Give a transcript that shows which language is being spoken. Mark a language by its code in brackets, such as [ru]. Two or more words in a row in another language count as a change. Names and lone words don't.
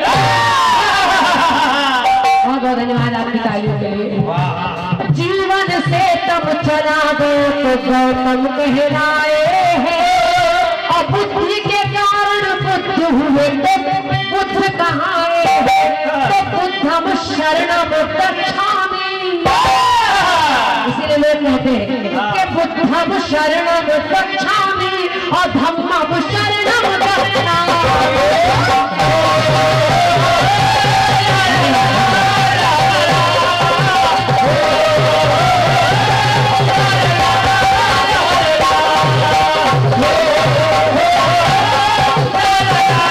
[hi] बहुत बहुत धन्यवाद आपकी तालियों के लिए। जीवन से तब चला गया तो गौतम कहलाए हैं, और बुद्धि के कारण बुद्ध हुए तो बुद्ध कहाए हैं। [pi] तो बुद्धम शरणम गच्छामि, [hi] इसीलिए लोग कहते हैं कि [pi] बुद्धम शरणम गच्छामि [hi] और [pi] धम्मम शरणम गच्छामि। [hi] बुद्ध